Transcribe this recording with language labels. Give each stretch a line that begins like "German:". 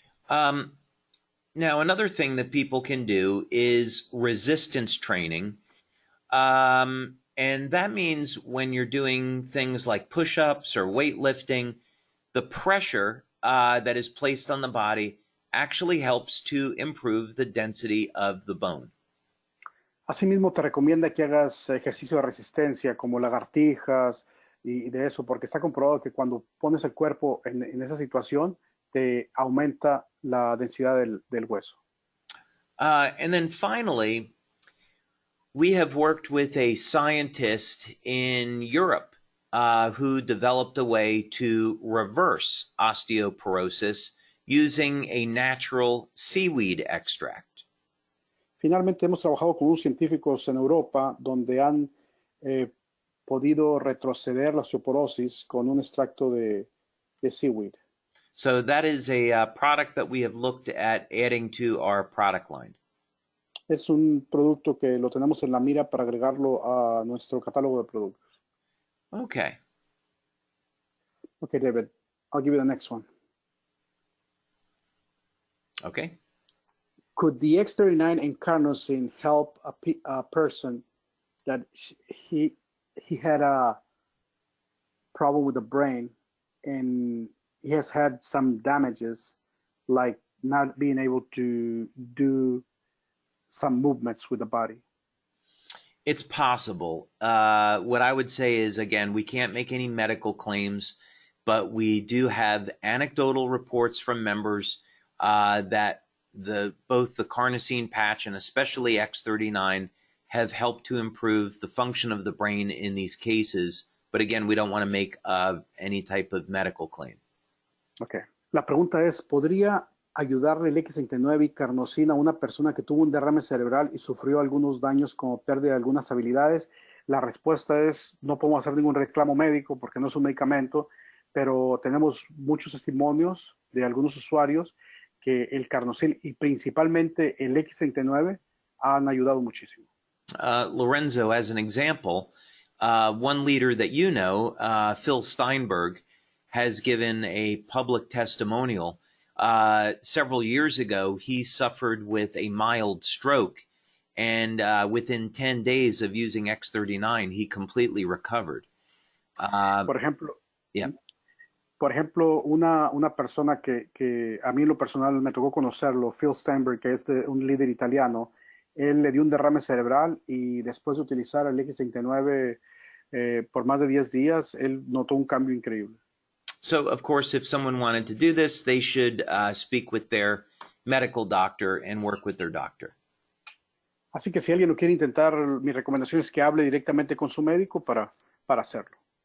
English: Now, another thing that people can do is resistance training. And that means when you're doing things like push-ups or weightlifting, the pressure that is placed on the body actually helps to improve the density of the bone.
Spanish: Asimismo, te recomienda que hagas ejercicio de resistencia como lagartijas y de eso, porque está comprobado que cuando pones el cuerpo en esa situación, te aumenta la densidad del hueso.
English: And then finally, we have worked with a scientist in Europe who developed a way to reverse osteoporosis using a natural seaweed extract.
Spanish: Finalmente, hemos trabajado con unos científicos en Europa donde han podido retroceder la osteoporosis con un extracto de seaweed.
English: So that is a product that we have looked at adding to our product line.
Spanish: Es un producto que lo tenemos en la mira para agregarlo a nuestro catálogo de productos.
English: Okay. Okay, David, I'll give you the next one. Okay. Could the X39 and carnosine help a person that he had a problem with the brain and he has had some damages, like not being able to do some movements with the body? It's possible. What I would say is, again, we can't make any medical claims, but we do have anecdotal reports from members that both the carnosine patch and especially X39 have helped to improve the function of the brain in these cases. But again, we don't want to make any type of medical claim. Okay.
Spanish: La pregunta es, ¿podría ayudarle el X39 y carnosina a una persona que tuvo un derrame cerebral y sufrió algunos daños como pérdida de algunas habilidades? La respuesta es, no podemos hacer ningún reclamo médico porque no es un medicamento, pero tenemos muchos testimonios de algunos usuarios que el carnosine y principalmente el X39 han ayudado muchísimo.
English: Lorenzo, as an example, one leader that you know, Phil Steinberg, has given a public testimonial. Several years ago, he suffered with a mild stroke, and within 10 days of using X39, he completely recovered.
Spanish: Por ejemplo,
English: yeah.
Spanish: Por ejemplo, una persona que a mí en lo personal me tocó conocerlo, Phil Steinberg, que es un líder italiano, él le dio un derrame cerebral y después de utilizar el X39 por más de 10 días, él notó un cambio increíble.
English: So, of course, if someone wanted to do this, they should speak with their medical doctor and work with their doctor.
Spanish: Así que si alguien lo quiere intentar, mi recomendación es que hable directamente con su médico para hacerlo.